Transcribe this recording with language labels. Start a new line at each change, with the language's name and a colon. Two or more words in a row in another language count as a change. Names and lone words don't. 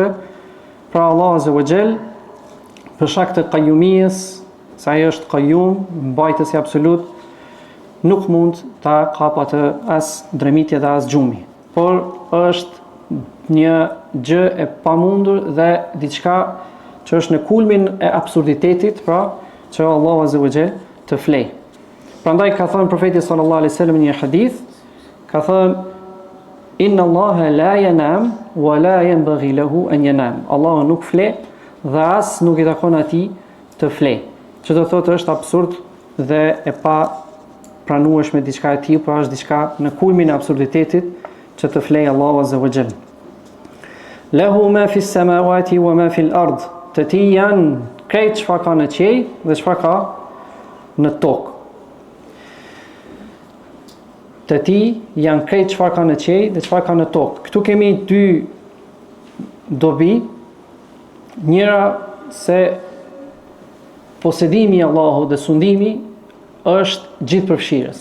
Albanian: Pra
Arabic: الله عز وجل
Albanian: për shkak të qayyumijes, se ai është qayyum, mbajtësi absolut, nuk mund ta kap atë as dremitja dhe as gjumi. Por është një gjë e pamundur dhe diçka që është në kulmin e absurditetit, pra që
Arabic: الله عز وجل
Albanian: të flej. Prandaj ka thënë profeti
Arabic: صلى الله عليه وسلم
Albanian: në një hadith, ka thënë
Arabic: إن الله لا ينام ولا ينبغي له أن ينام.
Albanian: Allahu nuk fle dhe as nuk i takon atij të flej. Që do thotë është absurd dhe e pa pranueshme diçka e tillë, pra është diçka në kulmin e absurditetit që të flej
Arabic: الله عز وجل. له ما في السماوات وما في الأرض.
Albanian: Të tij janë krejt çfarë ka në qiell dhe çfarë ka në tokë. Të tij janë krejt çfarë ka në qiell dhe çfarë ka në tokë. Këtu kemi dy dobi. Njëra se posedimi i Allahut dhe sundimi është gjithëpërfshirës.